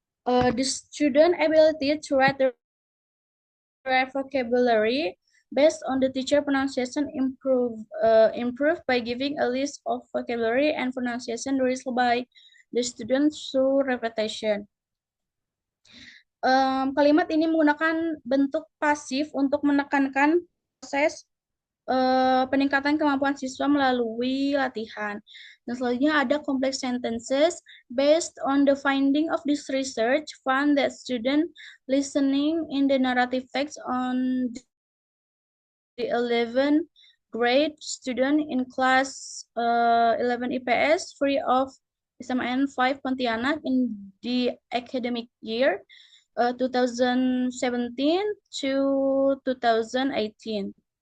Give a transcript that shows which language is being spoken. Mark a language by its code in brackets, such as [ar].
[en] The student ability to write the right vocabulary based on the teacher pronunciation improve by giving a list of vocabulary and pronunciation raised by the student through repetition. [id] Kalimat ini menggunakan bentuk pasif untuk menekankan proses peningkatan kemampuan siswa melalui latihan. Dan selanjutnya ada complex sentences. [en] Based on the finding of this research, found that student listening in the narrative text on the 11th grade student in class 11 IPS free of SMN 5 Pontianak in the academic year 2017 to 2018.